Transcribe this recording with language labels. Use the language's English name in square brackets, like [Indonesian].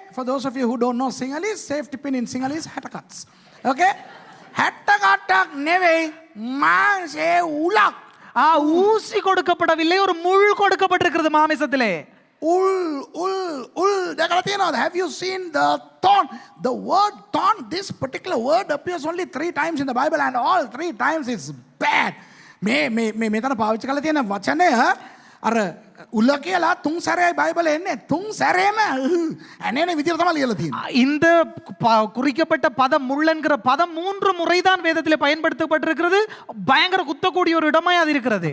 [English] For those of you who don't know Sinhalese, safety pin in Sinhalese, hattercuts. Okay? [Sinhala] hattercutak නෙවෙයි මාංශයේ උලක්. [Tamil] ஊசி கொடுக்கப்படவில்லை, ஒரு முள் கொடுக்கப்பட்டிருக்கிறது மாமிசத்திலே. [English] Ul. Have you seen the thorn? The word thorn, this particular word appears only 3 times in the Bible, and all 3 times it's bad. [Sinhala] මෙතන පාවිච්චි කරලා තියෙන වචනය අර උල කියලා 3 සැරේයි බයිබලේ එන්නේ. 3 සැරේම අනේන විදියට තමයි ලියලා තියෙන්නේ. [Tamil] இந்த குறிக்கப்பட்ட பதம் முள் என்கிற பதம் 3 முறைதான் வேதத்திலே பயன்படுத்தப்பட்டிருக்கிறது. பயங்கர குத்தக்கூடிய ஒரு இடமாய் அது இருக்கிறது.